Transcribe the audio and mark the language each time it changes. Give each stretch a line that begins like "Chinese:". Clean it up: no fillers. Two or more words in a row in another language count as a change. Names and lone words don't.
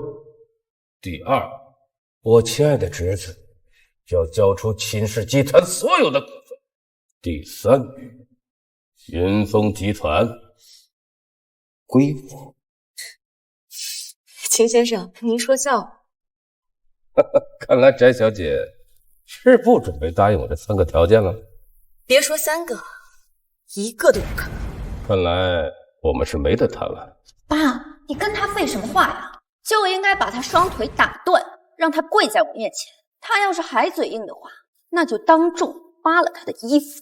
Chinese: 第二，我亲愛的侄子要交出秦氏集團所有的股份。第三，雲峰集團歸我。秦先生，您說笑。看來翟小姐是不準備答應我這3個條件了。別說3個，1個都不可能。看來我們是沒得談了。爸，你跟他廢什麼話呀？就應該把他雙腿打斷，讓他跪在我面前。他要是還嘴硬的話，那就當眾扒了他的衣服。